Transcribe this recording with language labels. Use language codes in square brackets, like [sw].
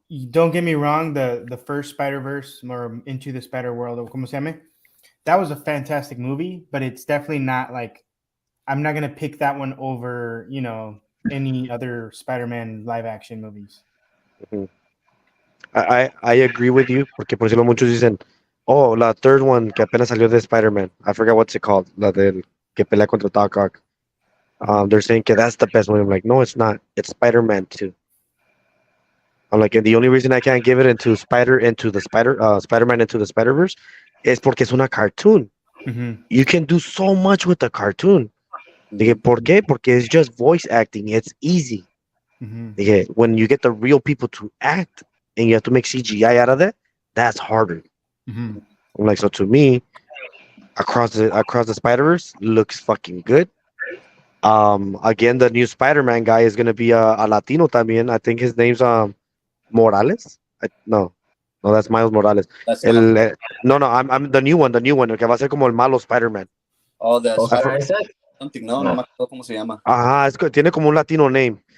[en] Don't get me wrong. The first Spider-Verse or Into the Spider-World, or [es] como se llame, [en] that was a fantastic movie, but it's definitely not like I'm not gonna pick that one over, any other Spider-Man live-action movies. Mm-hmm. I agree with you, [es] porque por decirlo muchos dicen, oh, la [en] third one [es] que apenas salió de Spider-Man. [en] I forgot what's it called. [es] La del que pelea contra Doc Ock. [en] They're saying que that's the best one. I'm like, no, it's not. It's Spider-Man 2. I'm like, and the only reason I can't give it into Spider-Man into the Spider-Verse is [es] porque es una cartoon. [en] Mm-hmm. You can do so much with the cartoon. [es] Dije, ¿por qué? [en] Porque it's just voice acting. It's easy. Mm-hmm. Dije, when you get the real people to act, and you have to make CGI out of that, that's harder. Mhm. I'm like, so to me, across the Spider-Verse looks fucking good. Again, the new Spider-Man guy is gonna be a Latino también. I think his name's Morales. No, that's Miles Morales. That's No, I'm the new one, [es] el que va a ser como el malo Spider-Man. [en] all the Oscar Spider Isaac? something. [es] No me acuerdo cómo se llama. Ajá, tiene como un [en] Latino name.